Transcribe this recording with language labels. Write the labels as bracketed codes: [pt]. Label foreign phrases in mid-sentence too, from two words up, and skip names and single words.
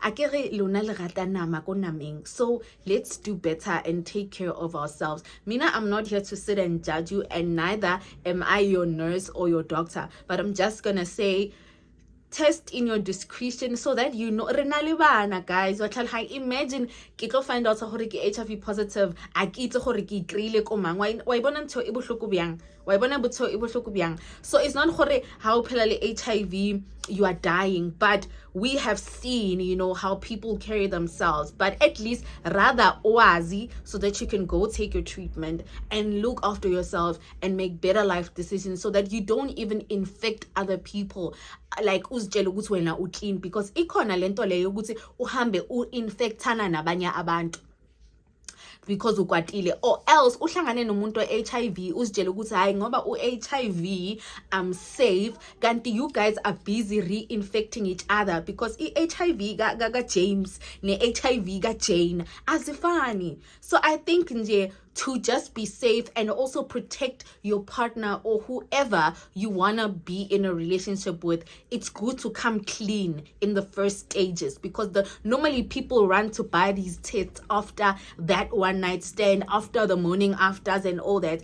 [en] So let's do better and take care of ourselves. Mina, I'm not here to sit and judge you, and neither am I your nurse or your doctor, but I'm just gonna say, test in your discretion so that you know. [st] Guys, imagine ke tlo [en] find out [st] hore ke [en] HIV positive, [st] a ke itse hore ke ikrile ko mang wa ibona ntho e bohloko byang, wa ibona botho e bohloko byang. [en] So it's not [st] hore ha o phela le HIV [en] you are dying, but we have seen, you know, how people carry themselves. But at least rather oazi, so that you can go take your treatment and look after yourself and make better life decisions, so that you don't even infect other people. [zu] Like uzitshela ukuthi wena uclean, because ikhona lento leyo ukuthi uhambe uinfectana nabanye abantu because ukwatile, [en] or else [zu] uhlangane nomuntu HIV uzitshela ukuthi hayi ngoba uHIV [en] I'm safe, [zu] kanti [en] you guys are busy reinfecting each other, because [zu] iHIV ga James ne HIV ga Jane azifani. [en] So I think nje to just be safe and also protect your partner or whoever you want to be in a relationship with, it's good to come clean in the first stages, because normally people run to buy these tests after that one night stand, after the morning afters and all that.